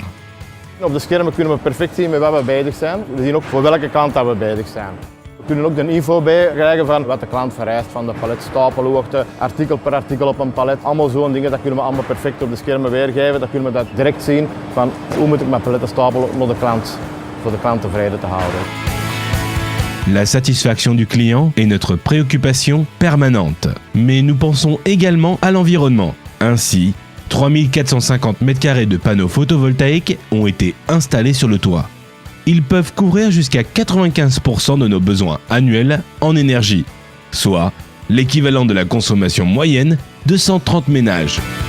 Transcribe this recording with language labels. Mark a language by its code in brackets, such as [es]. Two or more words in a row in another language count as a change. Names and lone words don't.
[nl] Op de schermen kunnen we perfect zien met wat we bezig zijn. We zien ook voor welke klant we bezig zijn. We kunnen ook de info bij krijgen van wat de klant vereist, van de paletstapelhoogte, artikel per artikel op een palet. Allemaal zo'n dingen, dat kunnen we allemaal perfect op de schermen weergeven. Dan kunnen we dat direct zien van hoe moet ik mijn paletten stapelen naar de klant, voor de klant tevreden te houden. [fr] La satisfaction du client est notre préoccupation permanente. Mais nous pensons également à l'environnement. Ainsi, 3450 m² de panneaux photovoltaïques ont été installés sur le toit. Ils peuvent couvrir jusqu'à 95% de nos besoins annuels en énergie, soit l'équivalent de la consommation moyenne de 130 ménages.